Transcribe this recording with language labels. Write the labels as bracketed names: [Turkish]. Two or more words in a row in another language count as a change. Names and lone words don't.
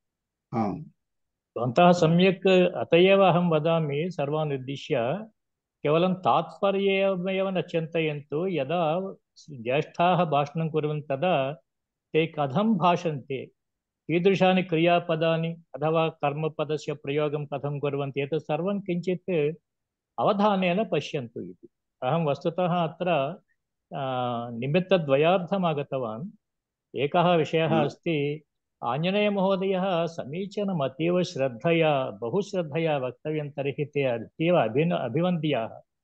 [Sanskrit] భవంతः సమ్యక్ అత ఏవ అహం వదామి సర్వాన్ ఉద్దిశ్య కేవలం తాత్పర్యమేవ న చింతయంతు. యదా జ్యేష్ఠాः భాషణం కుర్వन्ति తదా ते కథం భాషन्ते, కీదృశాని క్రియాపదాని అథవా కర్మపదస్య ప్రయోగం కథం కుర్వంతి, ఏతత్ సర్వం కించిత్ अवधानेन पश्यन्तु इति। अहं वस्तुतः अत्र निमित्तद्वयार्थम् आगतवान्। एकः विषयः अस्ति, आञ्जनेयमहोदयः समीचीनम् अतीव श्रद्धया बहुश्रद्धया वक्तव्यं तर्हि ते अतीव अभिवन्द्याः।